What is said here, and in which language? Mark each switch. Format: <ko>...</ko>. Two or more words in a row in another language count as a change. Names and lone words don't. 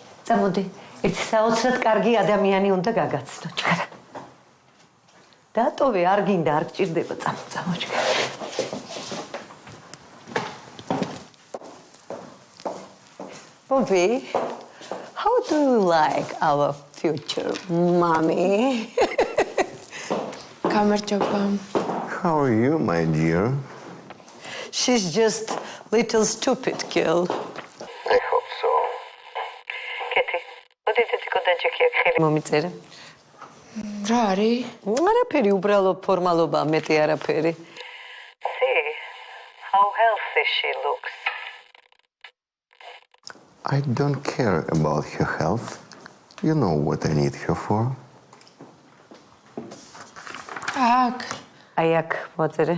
<ka>წამოდი, ერთი საოცრად კარგი ადამიანი უნდა გაგაცნო, ჩქარა. დატოვე, არ გინდა, არ გჭირდება, წამო, ჩქარა.</ka> <en>Bobby, how do you like our future mommy?</en> <ka>გამარჯობა.</ka> <en>How are you, my dear? She's just little stupid girl. I hope so.</en> <ka>Keti, მოდი დედიკოდანჩიკი აქ ხელი მომიწერე. რა არის? არაფერი, უბრალო ფორმალობა, მეტი არაფერი.</ka> <en>See how healthy she looks. I don't care about her health. You know what I need her for. Ak.</en> <ka>Ai ak, მოწერე.</ka>